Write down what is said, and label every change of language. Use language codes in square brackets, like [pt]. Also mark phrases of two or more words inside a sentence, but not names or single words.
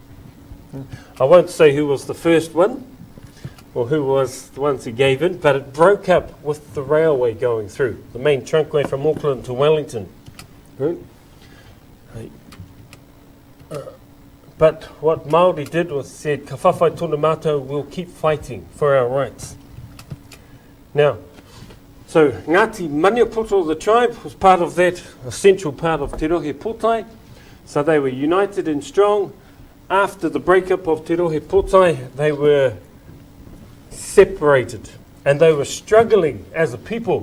[en] I won't say who was the first one or who was the ones who gave in, but it broke up with the railway going through, the main trunkway from Auckland to Wellington. Right? But what Māori did was said, [mi] ka whawhai tōna mātou, [en] we'll keep fighting for our rights. Now, so Ngāti Maniapoto, the tribe, was part of that, a central part of Te Rohe Pōtai. So they were united and strong. After the breakup of Te Rohe Pōtai, they were separated and they were struggling as a people.